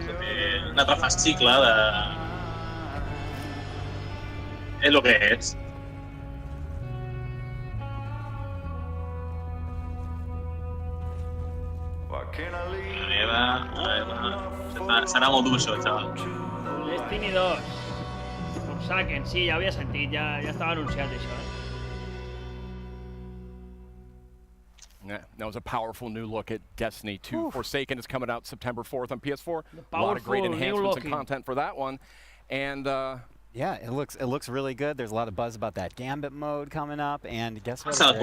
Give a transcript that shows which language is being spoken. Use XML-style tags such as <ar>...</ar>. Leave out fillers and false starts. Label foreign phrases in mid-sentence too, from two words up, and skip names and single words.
<ca>Un altre fascicle de... És el que és. Serà molt dur això, xaval. Destiny 2. Forsaken, sí, ja havia sentit, ja estava anunciat això,</ca> <en>Yeah, that was a powerful new look at Destiny 2. Forsaken is coming out September 4th on PS4. A lot of great enhancements and content for that one. And yeah, it looks really good. There's a lot of buzz about that Gambit mode coming up, and guess what?</en>